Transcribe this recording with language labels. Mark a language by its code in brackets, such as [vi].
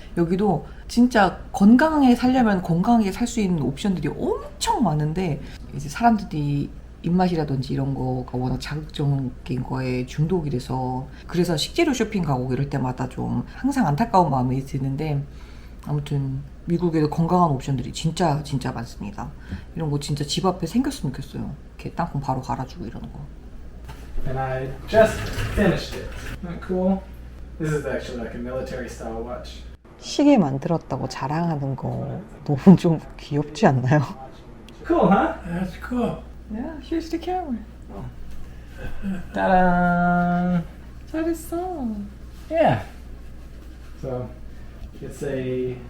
[ko] 여기도 진짜 건강하게 살려면 건강하게 살 수 있는 옵션들이 엄청 많은데 이제 사람들이 입맛이라든지 이런 거가 워낙 자극적인 거에 중독이 돼서 그래서 식재료 쇼핑 가고 이럴 때마다 좀 항상 안타까운 마음이 드는데 아무튼 미국에도 건강한 옵션들이 진짜 많습니다. 이런 거 진짜 집 앞에 생겼으면 좋겠어요. 이렇게 땅콩 바로 갈아주고 이러는 거. [en] And I just finished it. Isn't that cool? This is actually like a military style watch. [ko] 시계 만들었다고 자랑하는 거 너무 좀 귀엽지 않나요? [en] Cool, huh? That's cool. Yeah, here's the camera. Ta-da! [ko] 잘했어. [en] Yeah. So it's a